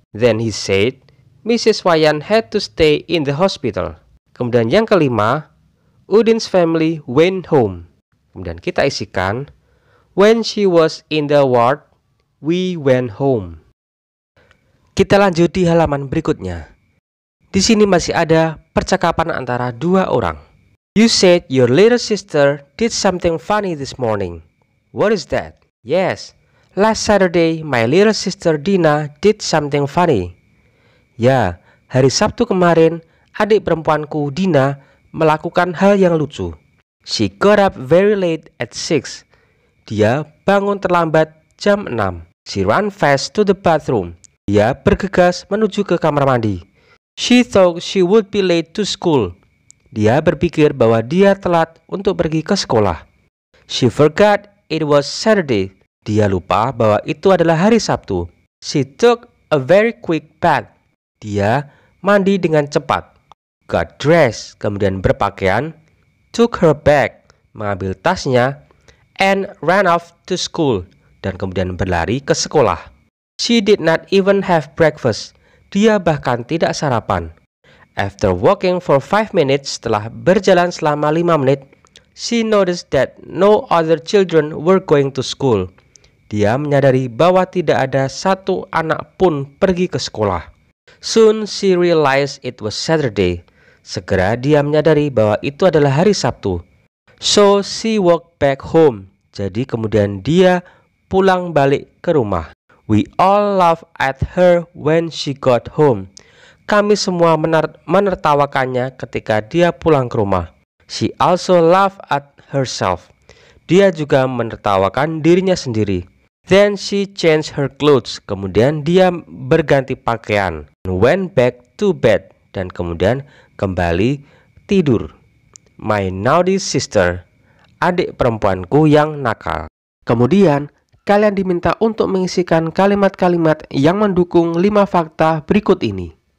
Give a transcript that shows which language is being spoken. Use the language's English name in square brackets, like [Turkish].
[English] Then he said, Mrs. Wayan had to stay in the hospital. [Indonesian] Kemudian yang kelima, [English] Udin's family went home. [Indonesian] Kemudian kita isikan, [English] when she was in the ward, we went home. [Indonesian] Kita lanjut di halaman berikutnya. Di sini masih ada percakapan antara dua orang. [English] You said your little sister did something funny this morning. What is that? Yes, last Saturday my little sister Dina did something funny. [Indonesian] Ya, hari Sabtu kemarin adik perempuanku Dina melakukan hal yang lucu. [English] She got up very late at 6. [Indonesian] Dia bangun terlambat jam 6. [English] She ran fast to the bathroom. [Indonesian] Dia bergegas menuju ke kamar mandi. [English] She thought she would be late to school. [Indonesian] Dia berpikir bahwa dia telat untuk pergi ke sekolah. [English] She forgot it was Saturday. [Indonesian] Dia lupa bahwa itu adalah hari Sabtu. [English] She took a very quick bath. [Indonesian] Dia mandi dengan cepat. [English] Got dressed, [Indonesian] kemudian berpakaian. [English] Took her bag, [Indonesian] mengambil tasnya. [English] And ran off to school, [Indonesian] dan kemudian berlari ke sekolah. [English] She did not even have breakfast. [Indonesian] Dia bahkan tidak sarapan. [English] After walking for 5 minutes, [Indonesian] setelah berjalan selama 5 menit, [English] she noticed that no other children were going to school. [Indonesian] Dia menyadari bahwa tidak ada satu anak pun pergi ke sekolah. [English] Soon she realized it was Saturday. [Indonesian] Segera dia menyadari bahwa itu adalah hari Sabtu. [English] So she walked back home. [Indonesian] Jadi kemudian dia pulang balik ke rumah. [English] We all laughed at her when she got home. [Indonesian] Kami semua menertawakannya ketika dia pulang ke rumah. [English] She also laughed at herself. [Indonesian] Dia juga menertawakan dirinya sendiri. [English] Then she changed her clothes. [Indonesian] Kemudian dia berganti pakaian. [English] Went back to bed. [Indonesian] Dan kemudian kembali tidur. [English] My naughty sister. [Indonesian] Adik perempuanku yang nakal. Kemudian kalian diminta untuk mengisikan kalimat-kalimat yang mendukung 5 fakta berikut ini.